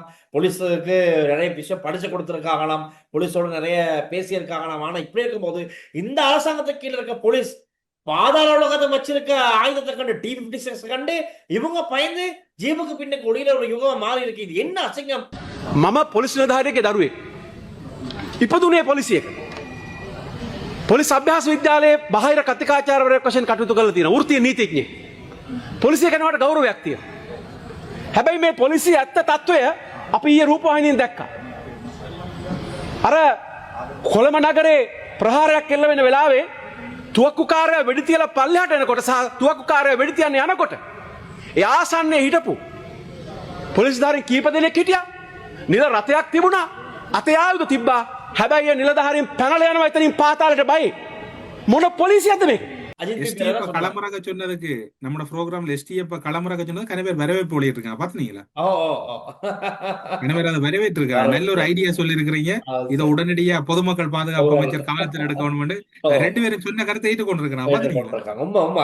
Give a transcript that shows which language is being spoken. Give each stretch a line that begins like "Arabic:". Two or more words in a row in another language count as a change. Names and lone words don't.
Tamil: போலீஸுக்கு நிறைய விஷயம் படிச்சு கொடுத்துருக்காங்களாம், போலீஸோட நிறைய பேசியிருக்காங்களாம். ஆனா இப்படி இருக்கும்போது இந்த அரசாங்கத்துக்கு கீழே இருக்க போலீஸ் பாதாள உலகத்தை வச்சிருக்க ஆயுதத்தை கண்டு, T-56 கண்டு இவங்க பயந்து ஜீபுக்கு பின்ன கொடியில ஒரு யுகம் மாறி இருக்கு. இது என்ன அசிங்கம்?
Sinhala: මම පොලිස් නිලධාරියෙක්ගේ දරුවෙක්. ඉපදුනේ පොලිසියක. පොලිස් අභ්‍යාස විද්‍යාලයේ බාහිර කතිකාචාර්යවරයෙක් වශයෙන් කටයුතු කරලා තියෙනවා. වෘත්තීය නීතිඥයෙක්. පොලිසිය කෙනාට ගෞරවයක් තියෙනවා. හැබැයි මේ පොලිසිය ඇත්ත තත්වය අපි ඊයේ රූපවාහිනියෙන් දැක්කා. අර කොළඹ නගරේ ප්‍රහාරයක් එල්ල වෙන වෙලාවේ තුවක්කුකාරයා වෙඩි තියලා පල්ලෙහාට එනකොට සහ තුවක්කුකාරයා වෙඩි තියන්න යනකොට ඒ ආසන්නයේ හිටපු පොලිස්ධාරීන් කීප දෙනෙක් හිටියා. නිල රථයක් තිබුණා. අතේ ආයුධ තිබ්බා. හැබැයි ඒ නිලධාරීන් පැනලා යනවා එතනින් පාතාලයට බයි. මොන පොලිසියද මේක?
Tamil: அஜித் எஸ்டிஎஃப் களமுறக சொன்னதுக்கு நம்ம ப்ரோக்ராம்ல எஸ்டிஎஃப் களமுறக சொன்னது கன பேர் வரவேற்பு வெளியிட்டு இருக்காங்க பாத்தீங்களா? கன பேர் அதை வரவேற்று இருக்காங்க. நல்ல ஒரு ஐடியா சொல்லி இருக்கிறீங்க. இதை உடனடியா பொதுமக்கள் பாதுகாப்பு அமைச்சர் கவனத்தில் எடுக்கணும். ரெண்டு பேரும் சொன்ன கருத்தை ஏற்றுக்கொண்டிருக்கிறாங்க பாத்தீங்களா?